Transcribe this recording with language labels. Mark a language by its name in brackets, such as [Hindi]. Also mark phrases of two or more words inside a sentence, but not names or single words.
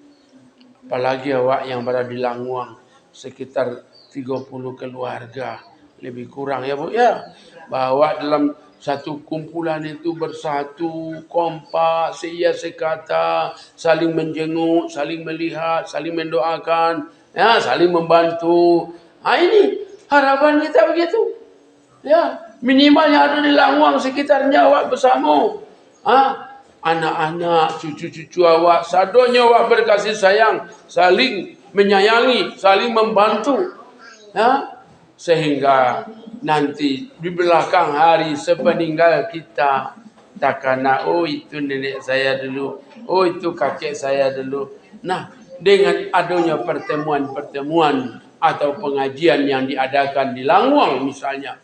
[Indonesian] Apalagi awak yang berada di Languang, sekitar 30 keluarga lebih kurang ya Bu ya, bahwa dalam satu kumpulan itu bersatu, kompak, seia sekata, saling menjenguk, saling melihat, saling mendoakan, ya, saling membantu. Ini harapan kita begitu. Ya, minimal yang ada di Languang sekitarnya awak bersama. Anak-anak, cucu-cucu awak, sadonya awak berkasih sayang, saling menyayangi, saling membantu. Ya, sehingga nanti di belakang hari sepeninggal kita takana, oh itu nenek saya dulu, oh itu kakek saya dulu. Nah, dengan adanya pertemuan-pertemuan atau pengajian yang diadakan di Languang misalnya.